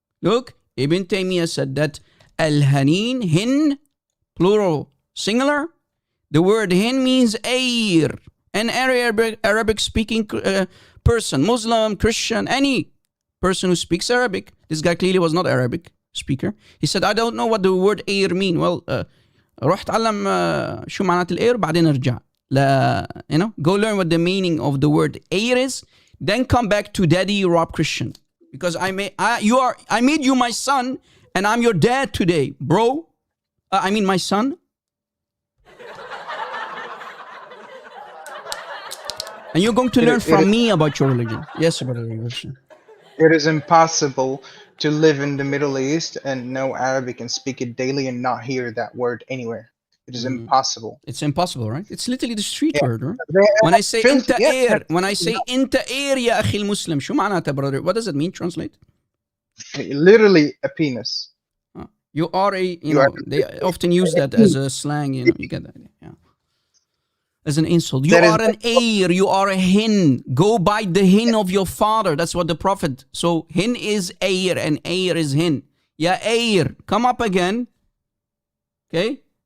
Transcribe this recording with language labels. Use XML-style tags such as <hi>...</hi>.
<en>Look, Ibn Taymiyyah said that al-hanin, hin, plural, singular. The word hin means air. An Arabic speaking person, Muslim, Christian, any person who speaks Arabic. This guy clearly was not Arabic speaker. He said, I don't know what the word air mean.</en> <ar>Well, روح اتعلم شو معنات الاير بعدين ارجع.</ar> <en>Go learn what the meaning of the word air is, then come back to Daddy Rob Christian. Because I made you my son, and I'm your dad today, bro. My son. And you're going to learn from me about your religion. Yes, brother. It is impossible to live in the Middle East and know Arabic and speak it daily and not hear that word anywhere. It is impossible. It's impossible, right? It's literally the street word, right? They When I say filthy-</en> <ar>inta air, يا أخي المسلم, شو معناتها,</ar> <en>brother? What does it mean? Translate. literally a penis. You are they often use that as a slang, you get that, yeah. As an insult. You are an air, you are a hin. Go bite the hin of your father. That's what the Prophet. So hin is air and air is hin. Yeah, air. Come up again. Okay?</en>